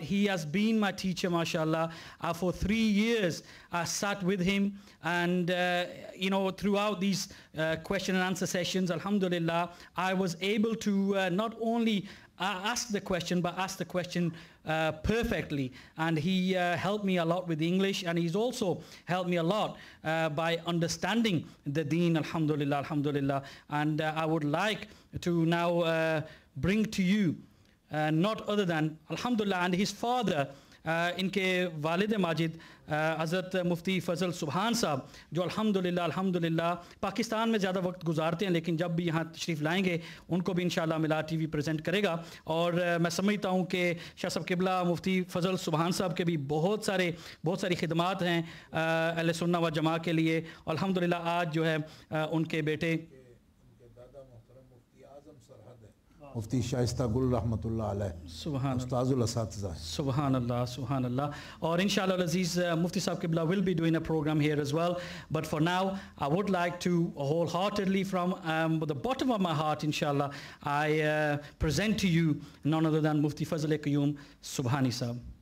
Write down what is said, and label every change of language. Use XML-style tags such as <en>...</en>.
<en>He has been my teacher, mashallah. For 3 years, I sat with him, and you know, throughout these question and answer sessions, alhamdulillah, I was able to not only ask the question, but ask the question perfectly. And he helped me a lot with English, and he's also helped me a lot by understanding the deen, alhamdulillah, alhamdulillah. And I would like to now bring to you not other than, alhamdulillah, and his father,</en> <hi>इनके वालिद माजिद हज़रत मुफ्ती फ़ज़ल सुबहान साहब, जो अल्हम्दुलिल्लाह पाकिस्तान में ज़्यादा वक्त गुजारते हैं, लेकिन जब भी यहाँ तशरीफ़ लाएंगे उनको भी इंशाअल्लाह मिलाद टीवी प्रेजेंट करेगा। और मैं समझता हूँ कि शाह साहब क़िबला मुफ्ती फ़ज़ल सुबहान साहब के भी बहुत सारी खिदमात हैं अहले सुन्नत व जमा के लिए। अल्हम्दुलिल्लाह आज जो है उनके बेटे मुफ्ती शाइस्ता गुल रहमतुल्लाह अलैह, उस्ताजुल असातिज़ा।</hi> <ar>Subhanallah, Subhanallah.</ar> <en>Or inshallah Aziz, Mufti Sahib Qibla will be doing a program here as well. But for now, I would like to wholeheartedly, from the bottom of my heart, inshallah, I present to you none other than Mufti Fazl Qayyum Subhani Sahib.</en>